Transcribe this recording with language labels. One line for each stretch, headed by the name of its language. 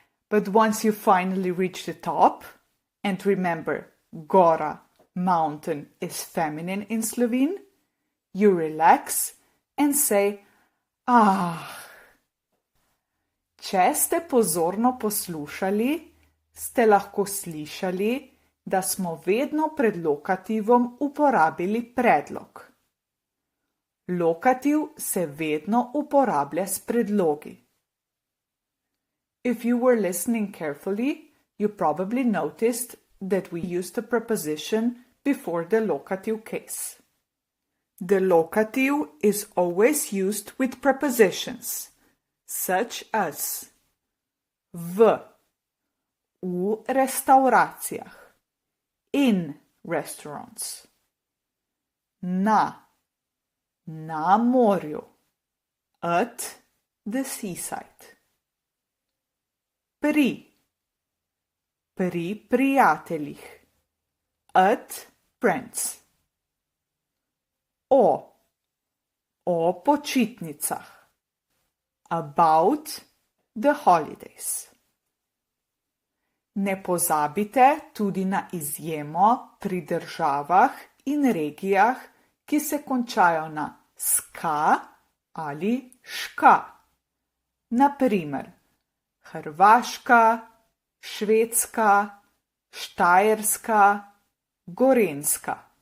English: But once you finally reach the top, and remember, gora, mountain, is feminine in Slovene, you relax and say ah.
Slovenian: Če ste pozorno poslušali, ste lahko slišali, da smo vedno pred lokativom uporabili predlog. Lokativ se vedno uporablja s predlogi.
English: If you were listening carefully, you probably noticed that we used a preposition before the locative case. The locative is always used with prepositions, such as
Slovenian: v restauracijah,
English: in restaurants,
Slovenian: na morju,
English: at the seaside,
Slovenian: pri prijateljih,
English: at friends,
Slovenian: o počitnicah,
English: about the holidays.
Slovenian: Ne pozabite tudi na izjemo pri državah in regijah, ki se končajo na ska ali ška. Na primer, Hrvaška, Švedska, Štajerska, Gorenjska.